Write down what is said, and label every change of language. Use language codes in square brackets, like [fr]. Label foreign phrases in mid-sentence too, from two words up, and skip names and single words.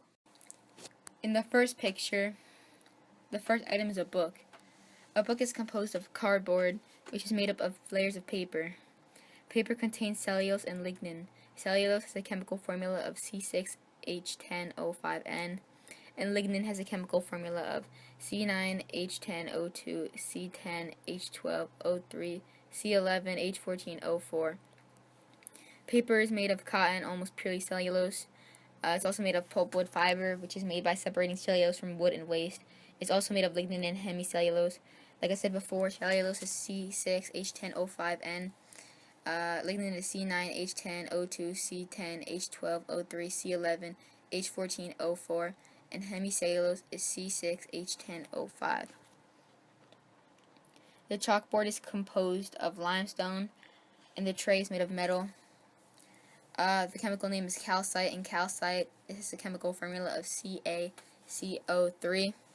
[en] In the first picture, the first item is a book. A book is composed of cardboard, which is made up of layers of paper. Paper contains cellulose and lignin. Cellulose has a chemical formula of C6H10O5N, and lignin has a chemical formula of C9H10O2, C10H12O3, C11H14O4. Paper is made of cotton, almost purely cellulose. It's also made of pulpwood fiber, which is made by separating cellulose from wood and waste. It's also made of lignin and hemicellulose. Like I said before, cellulose is C6H10O5N. Lignin is C9H10O2, C10H12O3, C11H14O4, and hemicellulose is C6H10O5. The chalkboard is composed of limestone, and the tray is made of metal. The chemical name is calcite, and calcite is the chemical formula of CaCO3.